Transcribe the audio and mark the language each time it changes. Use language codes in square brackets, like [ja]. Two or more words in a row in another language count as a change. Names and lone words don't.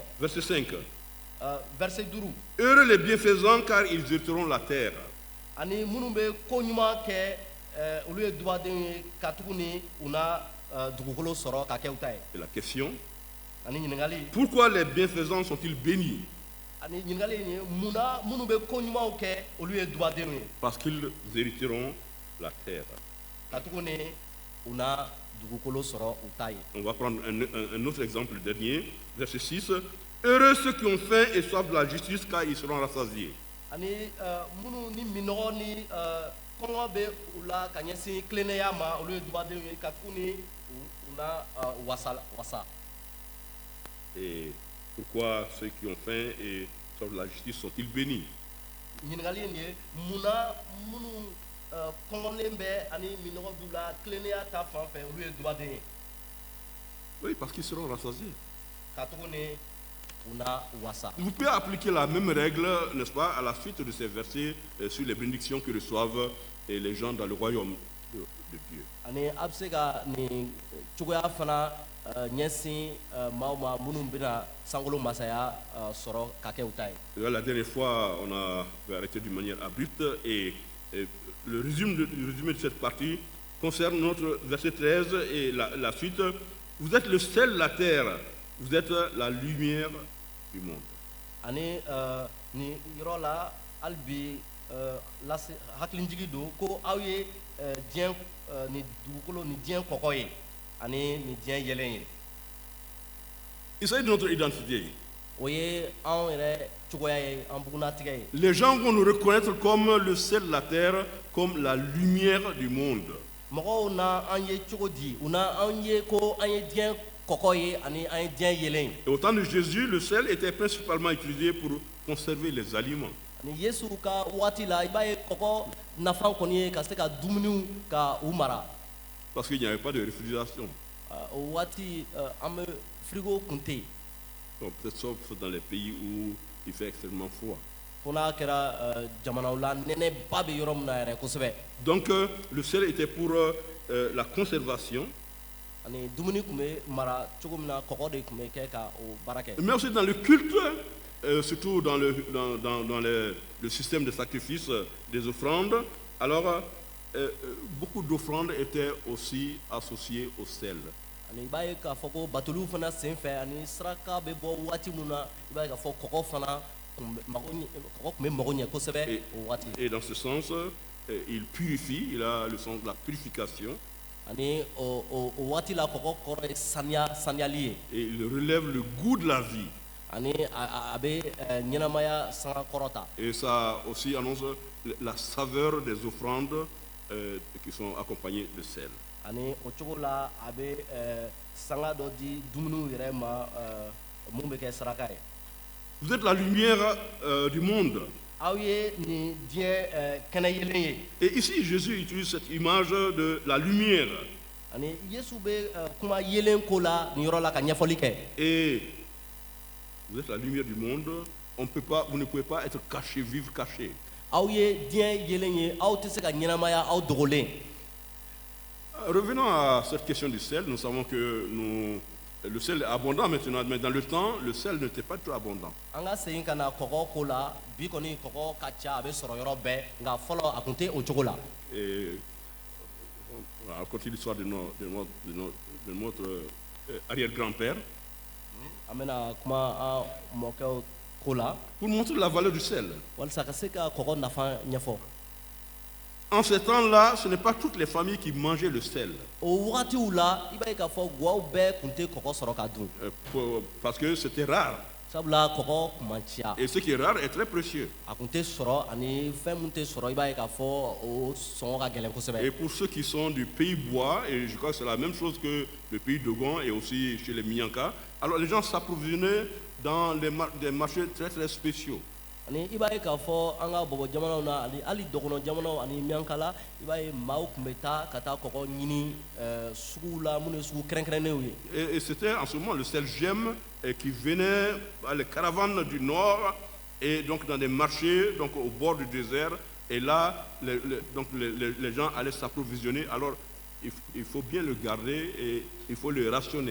[fr] Verset 5. Verset 5. Heureux les bienfaisants car ils hériteront la terre. [bm] Ani minnu bɛ ko ɲuman kɛ olu ye dubadenw ye katugu ni u na dugukolo sɔrɔ ka kɛ u ta ye. [fr] Et la question? [bm] Ani ɲininkali. [fr] Pourquoi les bienfaisants sont-ils bénis? [bm] Ani ɲininkali ye munna minnu bɛ ko ɲumanw kɛ olu ye dubadenw ye. [fr] Parce qu'ils hériteront la terre. [bm] Katugu ni u na dugukolo sɔrɔ u ta ye. [fr] On va prendre un autre exemple, le dernier, verset 6. Heureux ceux qui ont faim et soif de la justice car ils seront rassasiés. [bm] Ani minnu ni minɔgɔ ni kɔngɔ bɛ u la ka ɲɛsin tilennenya ma olu ye dubadenw ye katugu ni u na wasa. [fr] Et pourquoi ceux qui ont faim et soif de la justice sont-ils bénis? [bm] Ɲininkali ye nin ye munna minnu kɔngɔlen bɛ ani minɔgɔ b'u la tilennenya ta fan fɛ olu ye dubaden ye. [fr] Oui, parce qu'ils seront rassasiés. [bm] Katugu ni u na wasa. [fr] Vous pouvez appliquer la même règle, n'est-ce pas, à la suite de ces versets sur les bénédictions que reçoivent les gens dans le royaume de Dieu. [bm] Ani a bɛ se ka nin cogoya fana ɲɛsin maaw ma minnu bɛna sankolo masaya sɔrɔ ka kɛ u ta ye. [fr] La dernière fois, on a arrêté d'une manière abrupte et le résumé de cette partie concerne notre verset 13 et la suite. Vous êtes le sel de la terre, vous êtes la lumière du monde. [bm] Ani ni yɔrɔ la hali bi hakilinjigi don ko aw ye diɲɛ ni dugukolo ni diɲɛ kɔkɔ ye ani ni diɲɛ yɛlɛn ye. [fr] Il s'agit de notre identité. [bm] O ye anw yɛrɛ cogoya ye an bugunatigɛ ye. [fr] Les gens vont nous reconnaître comme le sel de la terre, comme la lumière du monde. [bm] Mɔgɔw na an ye cogo di u na an ye ko an ye diɲɛ kɔkɔ ye ani an ye diɲɛ yɛlɛn ye. [fr] Et au temps de Jésus, le sel était principalement utilisé pour conserver les aliments. [bm] ani yesu ka waati la i b'a ye kɔgɔ nafa kɔni ye ka se ka dumuniw ka u mara [fr] parce qu'il n'y avait pas de réfrigération. [bm] o waati an bɛ frigo kun tɛ yen [fr] Donc, peut-être sauf dans les pays où il fait extrêmement froid. [bm] fo n'a kɛra jamanaw la nɛnɛba bɛ yɔrɔ min na yɛrɛ kosɛbɛ [fr] Donc, le sel était pour la conservation, [bm] ani dumuni tun bɛ mara cogo min na kɔgɔ de tun bɛ kɛ ka o baara kɛ [fr] mais aussi dans le culte, surtout dans le système de sacrifice des offrandes. Alors, beaucoup d'offrandes étaient aussi associées au sel. [bm] ani i b'a ye k'a fɔ ko batoliw fana sen fɛ ani saraka bɛ bɔ waati min na i b'a ye k'a fɔ kɔgɔ fana kɔgɔ tun bɛ mago ɲɛ kosɛbɛ o waati [fr] Et dans ce sens, il purifie, il a le sens de la purification. [bm] ani o waati la kɔgɔ kɔrɔ ye saniyali ye [fr] Et il relève le goût de la vie. [bm] ani a bɛ ɲɛnamaya sanga kɔrɔta [fr] Et ça aussi annonce la saveur des offrandes qui sont accompagnées de sel. [bm] ani o cogo la a bɛ sanga dɔ di dumuniw yɛrɛ ma mun bɛ kɛ saraka ye [fr] Vous êtes la lumière du monde. [bm] aw ye nin diɲɛ kɛnɛ yelen ye [fr] Et ici, Jésus utilise cette image de la lumière. [bm] ani yesu bɛ kuma yelen ko la nin yɔrɔ la ka ɲɛfɔli kɛ [fr] Et vous êtes la lumière du monde. Vous ne pouvez pas être caché, vivre caché. [bm] aw ye diɲɛ yelen ye aw tɛ se ka ɲɛnamaya aw dogolen [fr] Revenons à cette question du sel. Nous savons que le sel est abondant maintenant, mais dans le temps, le sel n'était pas tout abondant. [bm] an ka segin ka na kɔgɔ ko la bi kɔni kɔgɔ ka ca a bɛ sɔrɔ yɔrɔ bɛɛ nka fɔlɔ a tun tɛ o cogo la [fr] Et on continue l'histoire de notre arrière-grand-père. [bm] an bɛna kuma an mɔkɛw ko la [fr] Pour montrer la valeur du sel. [bm] walasa ka se ka kɔgɔ nafa ɲɛfɔ [fr] En ce temps-là, ce n'est pas toutes les familles qui mangeaient le sel. [bm] o wagatiw la i b'a ye k'a fɔ guwaw bɛɛ tun tɛ kɔgɔ sɔrɔ ka dun [fr] Parce que c'était rare. [bm] sabula kɔgɔ kun man ca [fr] Et ce qui est rare est très précieux. [bm] a kun tɛ sɔrɔ ani fɛn mun tɛ sɔrɔ i b'a ye k'a fɔ o sɔngɔ ka gɛlɛn [fr] Et [bm] kosɛbɛ [fr] pour ceux qui sont du pays bois, et je crois que c'est la même chose que le pays Dogon et aussi chez les Minyanka, alors les gens s'approvisionnaient dans des marchés très très spéciaux. [bm] ani i b'a ye k'a fɔ an ka bɔbɔ jamanaw na ani hali dɔgɔnɔ jamanaw ani miyankala i b'a ye maaw tun bɛ taa ka taa kɔgɔ ɲini suguw la minnu ye sugu kɛrɛnkɛrɛnnenw ye [fr] Et c'était en ce moment le sel gemme qui venait à les caravanes du nord et donc dans des marchés donc au bord du désert. Et là, les gens allaient s'approvisionner. Alors, il faut bien le garder et il faut le rationner.